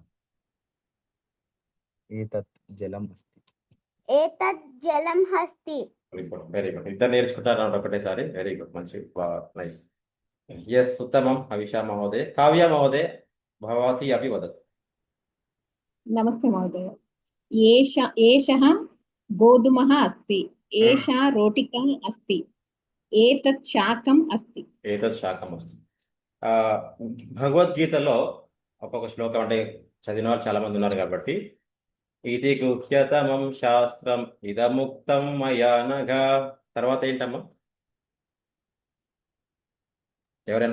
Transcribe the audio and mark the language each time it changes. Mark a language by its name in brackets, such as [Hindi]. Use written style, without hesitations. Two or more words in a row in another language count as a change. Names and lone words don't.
[Sanskrit] ఏతత్ జలం అస్తి. [English] very good [Telugu] ఇద్దరు నేర్చుకుంటారు ఒకటేసారి [English] very good [Sanskrit] మంచి [English] nice yes [Sanskrit] ఉత్తమం అవిషా మహోదయ కావ్య మహోదయ భవతి అపి వదతు నమస్తే మహోదయ. ఏషः గోధుమः अस्ति. ఏషా రోటికా अस्ति. ఏతత్ శాకం अस्ति. ఏతత్ శాకం అస్తి [Telugu] భగవద్గీతలో ఒక్కొక్క శ్లోకం అంటే చదివిన వాళ్ళు చాలా మంది ఉన్నారు కాబట్టి ఇది [Sanskrit] గుహ్యతమం శాస్త్రం ఇదముక్తం మయా నఘ [Telugu] తర్వాత ఏంటమ్మా ఎవరైనా